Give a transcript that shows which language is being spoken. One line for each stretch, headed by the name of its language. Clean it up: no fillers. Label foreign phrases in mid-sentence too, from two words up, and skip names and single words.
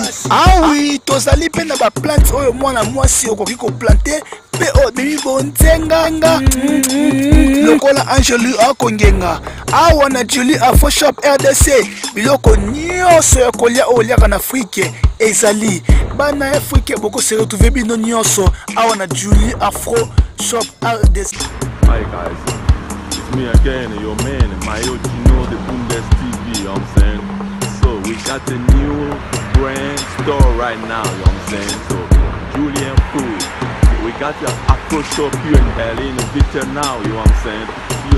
Lingala: Awi tozali pe na ba plante oyo mwana mwasi okoki koplante pe obimi bonzenganga lokola Angelu akongenga. Awa na Julie Afroshop RDC biloko nyonso ya kolia oyo liaka na Afrique ezali. Bana Afrique boko
French: se retrouver
Lingala: bino nyonso awa na Julie Afroshop RDC.
English: Hi guys, it's me again, your man, wittenau the Bundes TV, you know what I'm saying? So we got a new brand store right now, you know what I'm saying? So Julian Food, we got the Afroshop here in Berlin, in wittenau, you know what I'm saying?